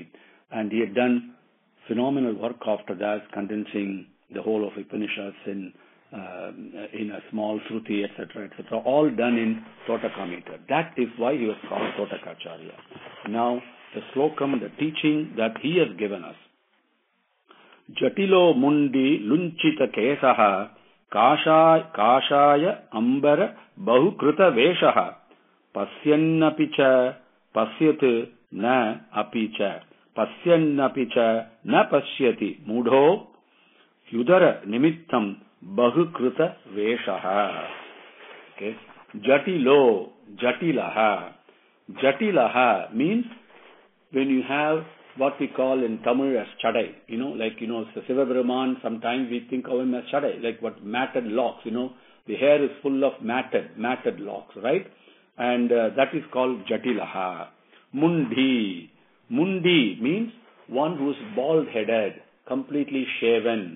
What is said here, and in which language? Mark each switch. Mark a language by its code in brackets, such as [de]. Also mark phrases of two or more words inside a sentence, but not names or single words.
[en] And he had done phenomenal work after that, condensing the whole of Upanishads in a small Shruti, etc., all done in Totaka meter. That is why he was called Totakacharya. Now, the Slokam, the teaching that he has given us. [sa] जटिलो मुण्डी लुञ्छित केशः काषाय अम्बर बहुकृत वेषः पश्यन्नपि च पश्यत् न अपि च पश्यन्नपि च न पश्यति मूढो युदर निमित्तं बहुकृत वेषः. [en] Okay. Jatilaha means when you have what we call in Tamil as chadai, Siva Brahman, sometimes we think of him as chadai, like what matted locks, the hair is full of matted locks, right? And that is called Jatilaha. Mundi means one who is bald-headed, completely shaven.